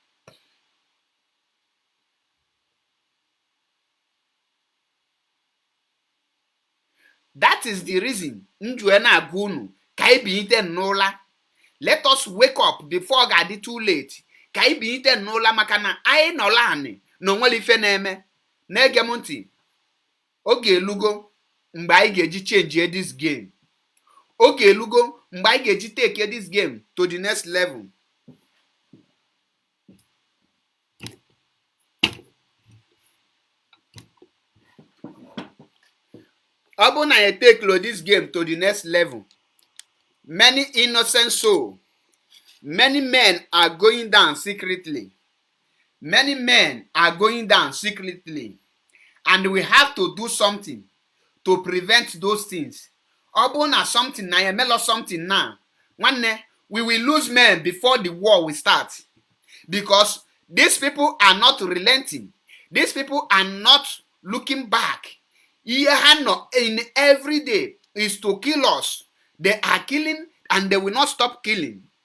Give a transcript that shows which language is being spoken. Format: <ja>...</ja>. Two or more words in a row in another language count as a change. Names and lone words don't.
<en>That is the reason. Let us wake up before God is too late.</en> <ig>Makana I nolani no nwere ife na-eme na-ege m ntị. Oge elugo mgbe anyị ga-eji</ig> <en>change this game.</en> <ig>Oge elugo mgbe anyị ga-eji</ig> <en>take this game to the next level.</en> <ig>Ọ bụ na</ig> <en>you take this game to the next level, many innocent souls, many men are going down secretly. Many men are going down secretly. And we have to do something to prevent those things.</en> <ig>Ọ bụ na something na emelo something now.</ig> <en>We will lose men before the war will start. Because these people are not relenting. These people are not looking back. In every day is to kill us. They are killing and they will not stop killing.</en>